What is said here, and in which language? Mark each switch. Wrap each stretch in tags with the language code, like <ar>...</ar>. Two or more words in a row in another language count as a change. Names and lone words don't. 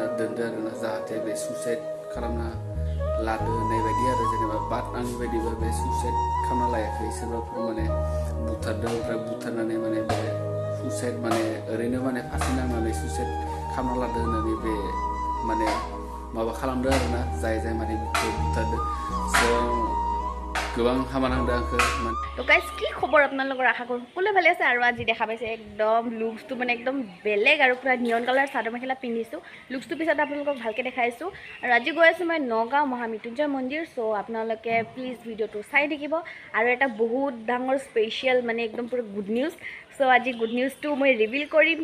<brx>दोनदो आरोना जाहाथे बे सुइसाइड खालामना लादो होननाय बायदि आरो जेनेबा बाट आंनि बायदिबा बे सुइसाइड खालामना लायाखै सोरबाफोर माने बुथारदों ओमफ्राय बुथारनानै माने बे सुइसाइड माने ओरैनो माने फासि नांनानै सुइसाइड खालामना लादो होननानै बे माने माबा खालामदो आरोना जाय माने बिखौ बुथारदो स' गोबां हामा नांदों आंखौ</brx> <as>তো গাইজ কি খবৰ আপোনালোকৰ আশা কৰোঁ সকলোৱে ভালে আছে আৰু আজি দেখা পাইছে একদম লুকছটো মানে একদম বেলেগ আৰু পুৰা</as> <en>neon colour</en> <as>চাদৰ মেখেলা পিন্ধিছোঁ লুকছটো পিছত আপোনালোকক ভালকৈ দেখাইছোঁ আৰু আজি গৈ আছোঁ মই নগাঁও মহামৃত্যুঞ্জয় মন্দিৰ চ' আপোনালোকে প্লিজ ভিডিঅ'টো চাই থাকিব আৰু এটা বহুত ডাঙৰ স্পেচিয়েল মানে একদম পুৰা</as> <en>good news</en> <as>চ' আজি গুড নিউজটো মই ৰিভিল কৰিম</as>